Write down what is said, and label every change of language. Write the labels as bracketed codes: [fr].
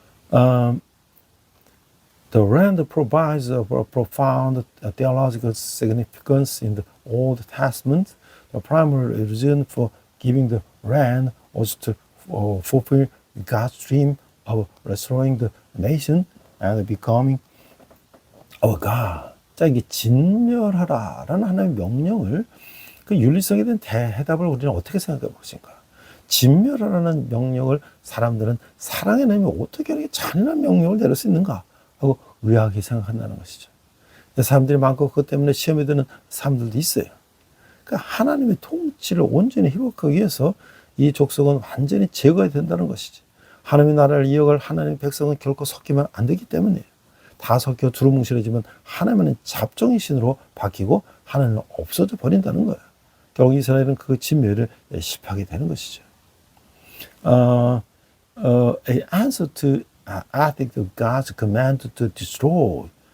[en] The land provides a profound theological significance in the Old Testament. The primary reason for giving the land was to fulfill God's dream of restoring the nation and becoming our God. [ko] 자, 이게 진멸하라라는 하나님의 명령을 그 윤리성에 대한 대해답을 우리는 어떻게 생각해 보십니까? 진멸하라는 명령을 사람들은 사랑의 하나님이 어떻게 이렇게 잔인한 명령을 내릴 수 있는가 하고 의아하게 생각한다는 것이죠. 사람들이 많고 그것 때문에 시험에 드는 사람들도 있어요. 그러니까 하나님의 통치를 온전히 회복하기 위해서 이 족속은 완전히 제거해야 된다는 것이지. 하나님의 나라를 이어갈 하나님의 백성은 결코 섞이면 안 되기 때문이에요. 다 섞여 두루뭉실해지면 하나님은 잡종의 신으로 바뀌고 하나님은 없어져 버린다는 거예요. 결국 이스라엘은 그 진멸을 실패하게 되는 것이죠. [en] A answer to ethics of God's command to destroy.